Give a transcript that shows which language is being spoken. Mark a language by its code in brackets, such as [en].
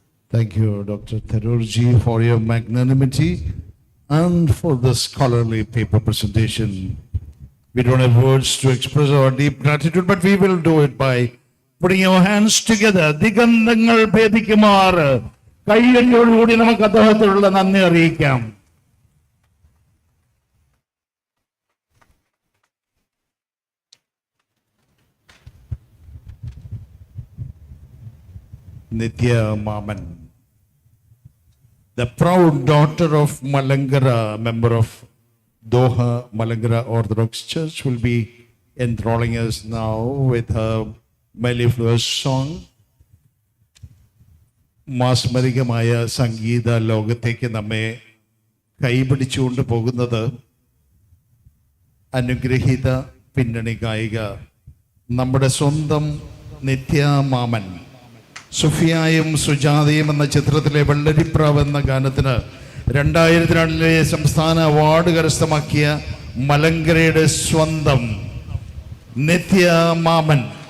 [en] Thank you, Dr. Tharoorji, for your magnanimity and for the scholarly paper presentation. We don't have words to express our deep gratitude, but we will do it by putting our hands together. [ml] ദിഗന്ധങ്ങൾ ഭേദിക്കുമാറ് കൈയടിയോടുകൂടി നമുക്ക് അദ്ദേഹത്തിനുള്ള നന്ദി അറിയിക്കാം. [en] Nithya Maman, the proud daughter of Malangara, member of Doha Malangara Orthodox Church, will be enthralling us now with her mellifluous song. [ml] മാസ്മരികമായ സംഗീത ലോകത്തേക്ക് നമ്മെ കൈപിടിച്ചുകൊണ്ട് പോകുന്നത് അനുഗ്രഹീത പിന്നണി ഗായിക നമ്മുടെ സ്വന്തം നിത്യ മാമൻ. സുഫിയായും സുജാതയും എന്ന ചിത്രത്തിലെ വെള്ളരിപ്രാവ് എന്ന ഗാനത്തിന് 2002 സംസ്ഥാന അവാർഡ് കരസ്ഥമാക്കിയ മലങ്കരയുടെ സ്വന്തം നിത്യ മാമൻ.